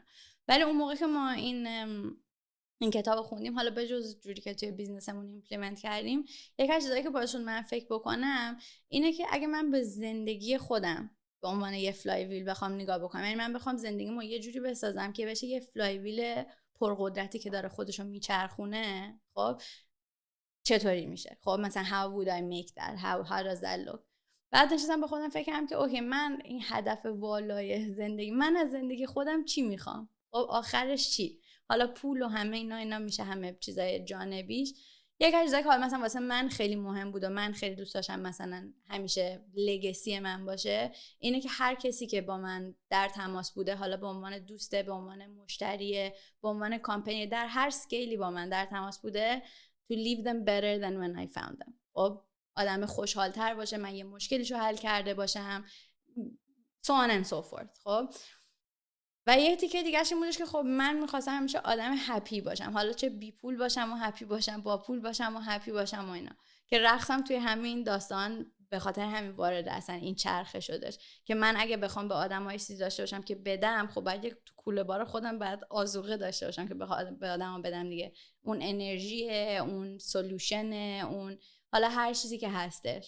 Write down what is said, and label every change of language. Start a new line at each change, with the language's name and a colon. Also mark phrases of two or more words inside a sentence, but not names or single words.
Persian: ولی اون موقع که ما این کتاب خوندیم، حالا به جز جوری که توی بیزنسمون ایمپلمنت کردیم، یک از چیزایی که باشون من فکر بکنم اینه که اگه من به زندگی خودم به عنوان یه فلای ویل بخوام نگاه بکنم، یعنی من بخوام زندگیمو یه جوری بسازم که بشه یه فلای ویل پرقدرتی که داره خودشو میچرخونه، خب چطوری میشه؟ خب مثلا
English: how would I make that? how does that look؟
Persian: بعد نشستم به خودم فکر کردم که اوکی، من این هدف والای زندگی، من از زندگی خودم چی میخوام؟ خب آخرش چی؟ حالا پول و همه اینا میشه همه چیزای جانبیش. یک چیزی که حالا مثلا واسه من خیلی مهم بود و من خیلی دوست داشتم مثلا همیشه لگسی من باشه، اینه که هر کسی که با من در تماس بوده، حالا به عنوان دوسته، به عنوان مشتریه، به عنوان کامپنی، در هر سکیلی با من در تماس بوده،
English: to leave them better than when I found them.
Persian: خب آدم خوشحال‌تر باشه، من یه مشکلیشو حل کرده باشم،
English: so on and so forth.
Persian: خب و یه تیکه دیگه‌ش این بودش که خب من می‌خواستم همیشه آدم هپی باشم، حالا چه بی پول باشم و هپی باشم، با پول باشم و هپی باشم و اینا، که رقصم توی همین داستان به خاطر همین وارد اصلا این چرخه شدش که من اگه بخوام به آدمای چیزی داشته باشم که بدم، خب باید یک کوله بار خودم بعد آذوقه داشته باشم که به آدما بدم دیگه، اون انرژی، اون سولوشن، اون حالا هر چیزی که هستش.